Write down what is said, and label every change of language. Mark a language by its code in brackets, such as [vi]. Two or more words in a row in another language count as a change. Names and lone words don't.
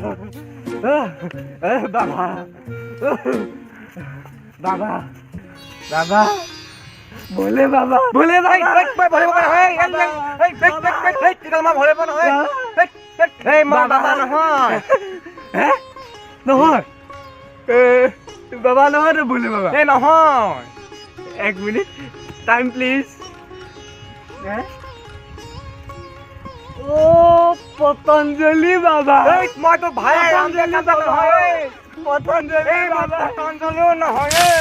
[hi] बाबा बाबा बाबा भोले बाबा भोले भाई भोले बाबा भोले बाबा [as] Hey, Baba নহয় হে নহয় বাবা নহয় তো ভোলে বাবা এই নহয় এক মিনিট [en] time please [as] হে ও পতঞ্জলি বাবা এই মই তো ভাই রামদেব কাকা নহয় পতঞ্জলি বাবা পতঞ্জলিও নহয়